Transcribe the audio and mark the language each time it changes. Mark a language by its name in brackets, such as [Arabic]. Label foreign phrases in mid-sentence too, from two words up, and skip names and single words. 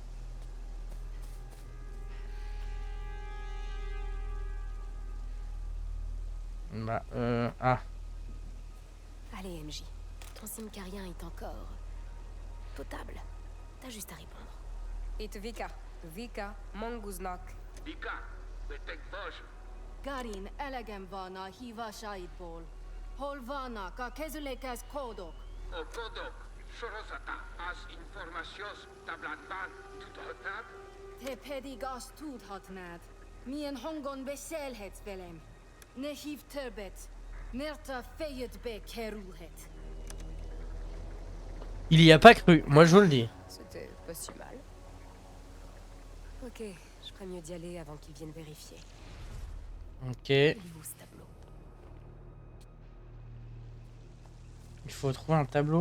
[French] Bah, ah. Allez, MJ. Ton simcarien est encore... potable. T'as juste à répondre. It Vika. Vika, Manguznak. [Hungarian] Garin elegem van a hívásaidból. Hol vannak a kezülékhez kódok? Te pedig azt tudhatnád, milyen hangon beszélhetsz velem. Ne hívd többet, mert a fejedbe kerülhet. [French] Il y a pas cru, moi je vous le dis. C'était pas si mal. Ok, je ferais mieux d'y aller avant qu'ils viennent vérifier. Ok. Il est où ce tableau? Il faut trouver un tableau.